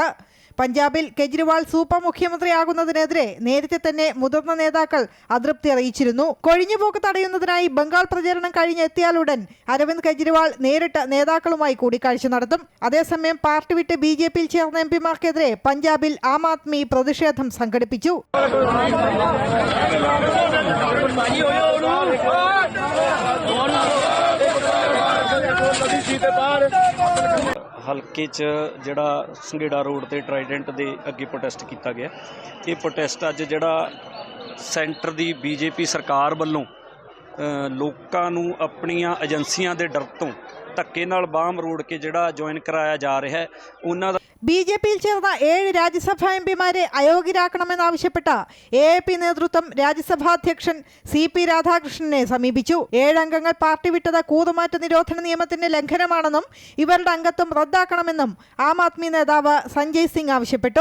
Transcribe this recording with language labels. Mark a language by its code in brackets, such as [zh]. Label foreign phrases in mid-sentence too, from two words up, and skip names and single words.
[ml] പഞ്ചാബിൽ കെജ്രിവാൾ സൂപ്പർ മുഖ്യമന്ത്രിയാകുന്നതിനെതിരെ നേരത്തെ തന്നെ മുതിർന്ന നേതാക്കൾ അതൃപ്തി അറിയിച്ചിരുന്നു. കൊഴിഞ്ഞുപോക്ക് തടയുന്നതിനായി ബംഗാൾ പ്രചരണം കഴിഞ്ഞെത്തിയാലുടൻ അരവിന്ദ് കെജ്രിവാൾ നേരിട്ട് നേതാക്കളുമായി കൂടിക്കാഴ്ച നടത്തും. അതേസമയം പാർട്ടി വിട്ട് BJPയിൽ ചേർന്ന MPമാർക്കെതിരെ പഞ്ചാബിൽ ആം ആദ്മി പ്രതിഷേധം സംഘടിപ്പിച്ചു. [pa] ਹਲਕੇ 'ਚ ਜਿਹੜਾ ਸੰਘੇੜਾ ਰੋਡ ਤੇ ਟਰਾਈਡੈਂਟ ਦੇ ਅੱਗੇ ਪ੍ਰੋਟੈਸਟ ਕੀਤਾ ਗਿਆ। ਇਹ ਪ੍ਰੋਟੈਸਟ ਅੱਜ ਜਿਹੜਾ ਸੈਂਟਰ ਦੀ BJP ਸਰਕਾਰ ਵੱਲੋਂ ਲੋਕਾਂ ਨੂੰ ਆਪਣੀਆਂ ਏਜੰਸੀਆਂ ਦੇ ਡਰ ਤੋਂ ਧੱਕੇ ਨਾਲ ਬਾਹਮ ਰੋੜ ਕੇ ਜਿਹੜਾ ਜੁਆਇਨ ਕਰਾਇਆ ਜਾ ਰਿਹਾ ਹੈ ਉਹਨਾਂ ਦਾ [ml] BJPയിൽ ചേർന്ന 7 രാജ്യസഭാ MPമാരെ അയോഗ്യരാക്കണമെന്നാവശ്യപ്പെട്ട AAP നേതൃത്വം രാജ്യസഭാ അധ്യക്ഷൻ CP രാധാകൃഷ്ണനെ സമീപിച്ചു. 7 അംഗങ്ങൾ പാർട്ടി വിട്ടത് കൂറുമാറ്റ നിരോധന നിയമത്തിന്റെ ലംഘനമാണെന്നും ഇവരുടെ അംഗത്വം റദ്ദാക്കണമെന്നും ആം ആദ്മി നേതാവ് സഞ്ജയ് സിംഗ് ആവശ്യപ്പെട്ടു.